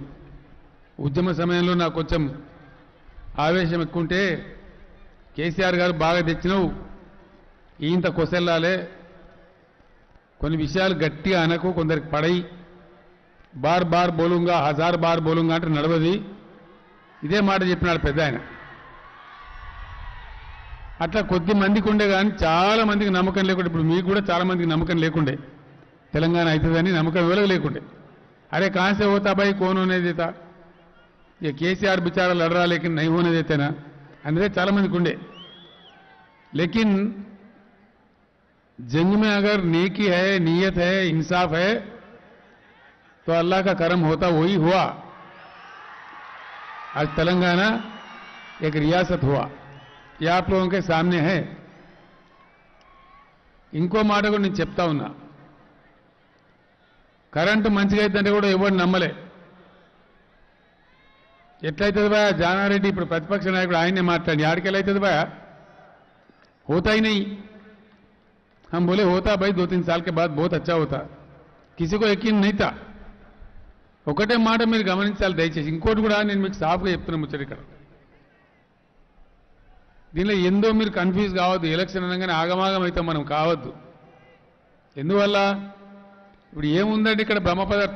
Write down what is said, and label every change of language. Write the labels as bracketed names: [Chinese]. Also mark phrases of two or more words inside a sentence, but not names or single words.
[Telugu] ఉద్యమ సమయంలో నాకు కొంచెం ఆవేశం ఎక్కువంటే, కేసీఆర్ గారు బాగా తెచ్చినావు, ఇంత కొసెల్లాలే, కొన్ని విషయాలు గట్టిగా అనకు, కొందరికి పడయి, [Hindi] बार बार बोलूंगा, 1000 बार बोलूंगा [Telugu] అంటే నడవది. ఇదే మాట చెప్పినాడు పెద్ద ఆయన. అట్లా కొద్ది మందికి ఉండే కానీ చాలా మందికి నమ్మకం లేకుండే. ఇప్పుడు మీకు కూడా చాలా మందికి నమ్మకం లేకుండే తెలంగాణ అవుతుందని, నమ్మకం ఎవరికి లేకుండే. [Hindi] अरे कहाँ से होता भाई, कौन होने देता, ये केसीआर बेचारा लड़ रहा लेकिन नहीं होने देते ना [Telugu] అనే చాలా మందికి ఉండే. [Hindi] लेकिन जंग में अगर नेकी है, नीयत है, इंसाफ है तो अल्लाह का करम होता, वही हुआ. आज तेलंगाना एक रियासत हुआ, ये आप लोगों के सामने है. [Telugu] ఇంకో మాట కూడా నేను చెప్తా ఉన్నా. కరెంటు మంచిగా అయితంటే కూడా ఎవరు నమ్మలే. ఎట్లయితుంది భయ, జానారెడ్డి ఇప్పుడు ప్రతిపక్ష నాయకుడు ఆయనే మాట్లాడి, ఆడికెళ్ళైతుంది భయ, [Hindi] హోతా ही नहीं. हम बोले होता भाई 2-3 साल के बाद बहुत अच्छा होता, किसी को यकीन नहीं था. [Telugu] ఒకటే మాట మీరు గమనించాలి దయచేసి. ఇంకోటి కూడా నేను మీకు సాఫ్గా చెప్తున్నా ముచ్చట ఇక్కడ. దీనిలో ఎందో మీరు కన్ఫ్యూజ్ కావద్దు. ఎలక్షన్ అనగానే ఆగమాగం అయితే మనం కావద్దు. ఎందువల్ల ఇప్పుడు ఏముందండి ఇక్కడ బ్రహ్మ పదార్థం?